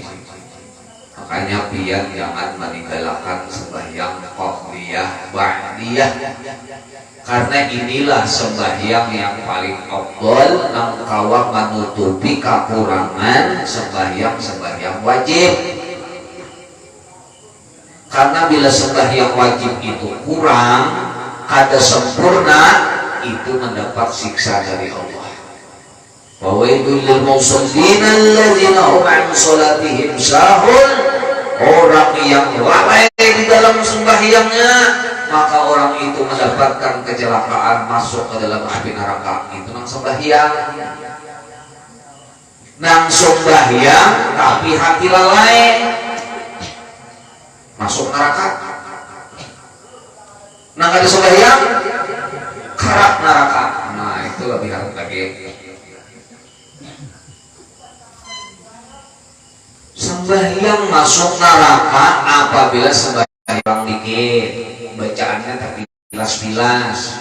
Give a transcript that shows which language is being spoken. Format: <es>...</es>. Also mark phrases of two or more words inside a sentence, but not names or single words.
<bjn>Makanya pian jangan meninggalkan sembahyang qabliyah ba'diyah, karena inilah sembahyang yang paling afdal nang kawa menutupi kekurangan sembahyang wajib. Karena bila sembahyang wajib itu kurang, kada sempurna, itu mendapat siksa dari Allah.</bjn> <ar>فويل للمصلين الذين هم عن صلاتهم ساهون.</ar> <id>Orang yang lalai di dalam sembahyangnya, maka orang itu mendapatkan kecelakaan, masuk ke dalam api neraka.</id> <bjn>Itu nang sembahyang. Nang sembahyang tapi hati lalai, masuk neraka. Nang ada sembahyang karak neraka.</bjn> <id>Nah, itu lebih harus lagi. Sembahyang masuk neraka apabila sembahyang dikit, bacaannya tapi pilas-pilas.</id>